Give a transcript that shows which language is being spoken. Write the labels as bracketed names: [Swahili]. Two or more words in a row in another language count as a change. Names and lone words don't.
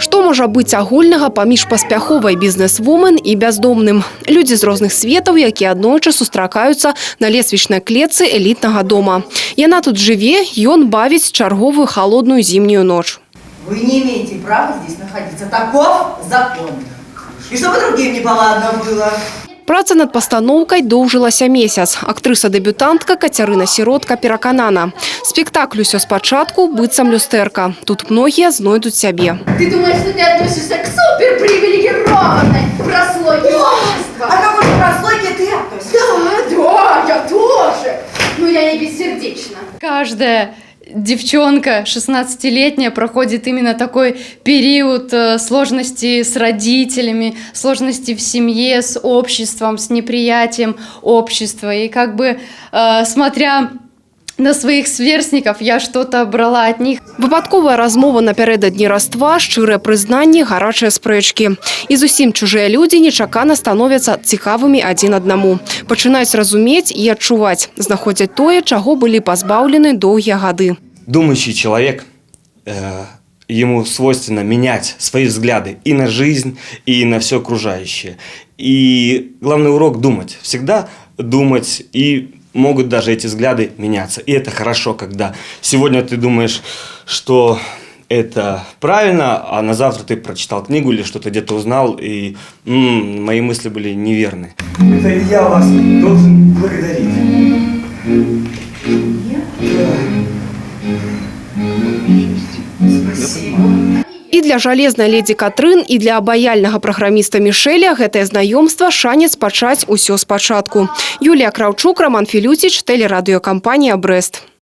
[Belarusian] можа быць агульнага паміж паспяховай бізнес-вумен і бяздомным? Людзі з розных светаў, якія аднойчы сустракаюцца на лесвічнай клетцы элітнага дома. Яна тут жыве, ён бавіць чарговую холодную зімнюю ноч. [Russian] Вы не имеете права здесь находиться. Таков закон. И чтобы другим неповадно было. [Belarusian] Праца над пастаноўкай доўжылася месяц. Актрыса-дэбютантка Кацярына Сіротка пераканана. Спектакль усё спачатку быццам люстэрка. Тут многія знойдуць сябе. [Russian] Ты думаешь, что ты относишься к суперпривилегированной прослойке общества? А какой прослойке ты относишься? Да, я тоже. Но я не бессердечна. Каждая девчонка 16-летняя проходит именно такой период сложностей с родителями, сложностей в семье, с обществом, с неприятием общества. И как бы, смотря на своих сверстников, я что-то брала от них. [Belarusian] Выпадковая размова напярэдадні Раства, шчырыя прызнанні, гарачыя спрэчкі. І зусім чужыя людзі нечакана становяцца цікавымі адзін аднаму. Пачынаюць разумець і адчуваць, знаходзяць тое, чаго былі пазбаўлены доўгія гады. [Russian] Думающий человек, ему свойственно менять свои взгляды и на жизнь, и на все окружающее. И главный урок – думать. Всегда думать, и могут даже эти взгляды меняться. И это хорошо, когда сегодня ты думаешь, что это правильно, а на завтра ты прочитал книгу или что-то где-то узнал, и мои мысли были неверны. Это я вас должен благодарить. [Belarusian] І для жалезнай леді Катрын, і для абаяльнага праграміста Мішэля гэтае знаёмства шанец пачаць усё спачатку. Юлія Краўчук, Роман Філюціч, тэлерадыёкампанія «Брэст».